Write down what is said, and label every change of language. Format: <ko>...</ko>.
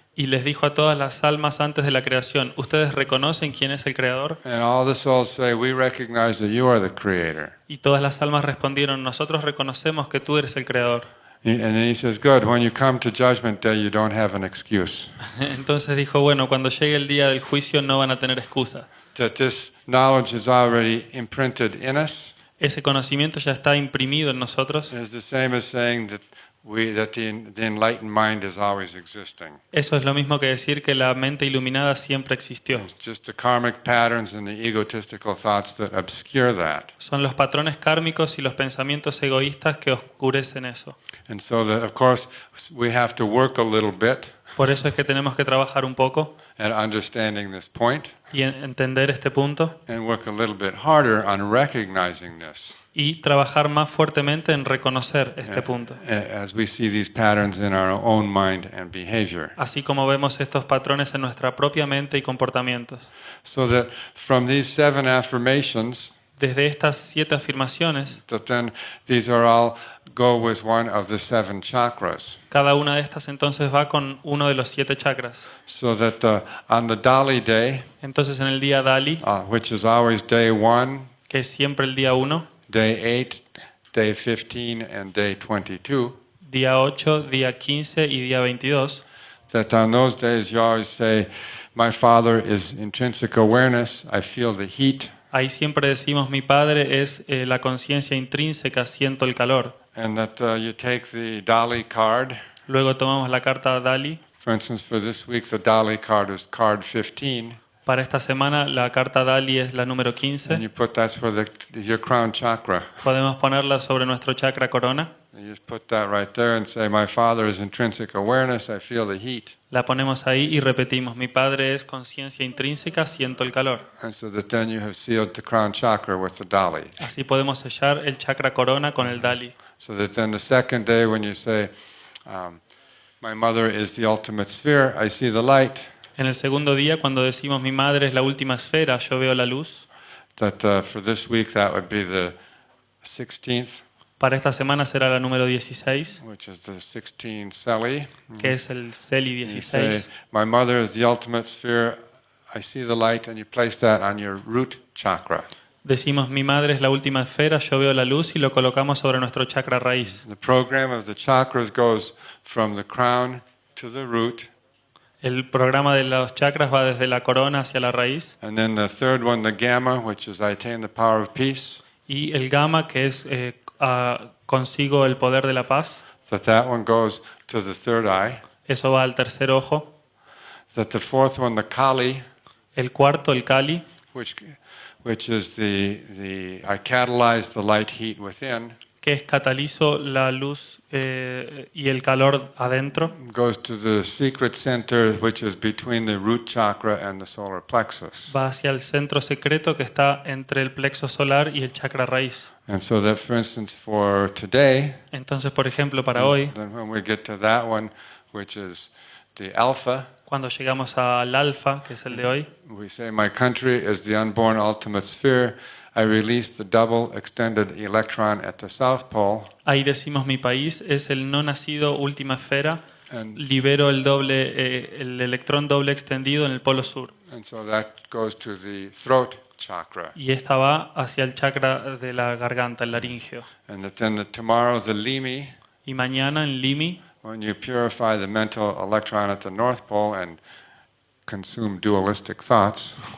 <es>y les dijo a todas las almas antes de la creación, ¿ustedes reconocen quién es el Creador?</es> <en>And all the souls say, we recognize that you are the Creator.</en> <es>Y todas las almas respondieron, nosotros reconocemos que tú eres el Creador.</es> <en>And then He says, good, when you come to Judgment Day, you don't have an excuse.</en> <es>Entonces dijo, bueno, cuando llegue el día del juicio no van a tener excusa.</es> <en>That this knowledge is already imprinted in us.</en> <es>Ese conocimiento ya está imprimido en nosotros.</es> <en>It's the same as saying that the enlightened mind is always existing.</en> <es>Eso es lo mismo que decir que la mente iluminada siempre existió.</es> <en>It's just the karmic patterns and the egotistical thoughts that obscure that.</en> <es>Son los patrones kármicos y los pensamientos egoístas que oscurecen eso.</es> <en>And so that, of course, we have to work a little bit</en> <es>Por eso es que tenemos que trabajar un poco</es> <en>at understanding this point</en> <es>y entender este punto</es> <en>and work a little bit harder on recognizing this</en> <es>y trabajar más fuertemente en reconocer este punto.</es> <en>as we see these patterns in our own mind and behavior.</en> <es>Así como vemos estos patrones en nuestra propia mente y comportamientos.</es> <en>So that from these 7 affirmations,</en> <es>desde estas 7 afirmaciones,</es> <en>But then these are all go with one of the 7 chakras.</en> <es>cada una de estas entonces va con uno de los 7 chakras.</es> <en>So that on the Dali day,</en> <es>Entonces en el día Dali,</es> <en>which is always day 1,</en> <es>que es siempre el día 1,</es> <en>day 8, day 15, and day 22,</en> <es>día 8, día 15 y día 22,</es> <en>that on those days you always say, my Father is intrinsic awareness, I feel the heat.</en> <es>ahí siempre decimos mi Padre es la conciencia intrínseca, siento el calor.</es> <en>And that you take the Dali card.</en> <es>Luego tomamos la carta Dali.</es> <en>For instance, for this week, the Dali card is card 15.</en> <es>Para esta semana la carta Dali es la número</es> <en>And</en> <es>15.</es> <en>you put that's for your crown chakra.</en> <es>Podemos ponerla sobre nuestro chakra corona.</es> <en>You just put that right there and say, my Father is intrinsic awareness, I feel the heat.</en> <es>La ponemos ahí y repetimos, mi Padre es conciencia intrínseca, siento el calor.</es> <en>And so that then you have sealed the crown chakra with the Dali.</en> <es>Así podemos sellar el chakra corona con el Dali.</es> <en>So that then the second day when you say, my mother is the ultimate sphere, I see the light,</en> <es>En el segundo día, cuando decimos mi Madre es la última esfera, yo veo la luz.</es> <en>that for this week that would be the 16th,</en> <es>Para esta semana será la número 16,</es> <en>which is the 16 Celi.</en> <es>que es el Celi</es> <en>You say,</en> <es>16.</es> <en>my mother is the ultimate sphere, I see the light, and you place that on your root chakra.</en> <es>Decimos mi Madre es la última esfera, yo veo la luz y lo colocamos sobre nuestro chakra raíz.</es> <en>The program of the chakras goes from the crown to the root,</en> <es>El programa de los chakras va desde la corona hacia la raíz.</es> <en>and then the third one, the gamma, which is I attain the power of peace,</en> <es>Y el gamma, que es consigo el poder de la paz,</es> <en>that one goes to the third eye.</en> <es>eso va al tercer ojo.</es> <en>That the fourth one, the Kali,</en> <es>El cuarto, el Kali,</es> <en>which is I catalyze the light heat within,</en> <es>que es catalizo la luz y el calor adentro,</es> <en>goes to the secret center, which is between the root chakra and the solar plexus.</en> <es>va hacia el centro secreto que está entre el plexo solar y el chakra raíz.</es> <en>And so that, for instance, for today,</en> <es>Entonces, por ejemplo, para hoy,</es> <en>then when we get to that one, which is the alpha,</en> <es>cuando llegamos al alfa, que es el de hoy,</es> <en>we say, my country is the unborn ultimate sphere. I release the double extended electron at the south pole.</en> <es>ahí decimos mi país es el no nacido última esfera,</es> <en>And,</en> <es>libero el electrón doble extendido en el polo sur.</es> <en>and so that goes to the throat chakra.</en> <es>Y esta va hacia el chakra de la garganta, el laringeo.</es> <en>And that then tomorrow, the limi,</en> <es>Y mañana en Limi,</es> <en>when you purify the mental electron at the north pole and consume dualistic thoughts,</en>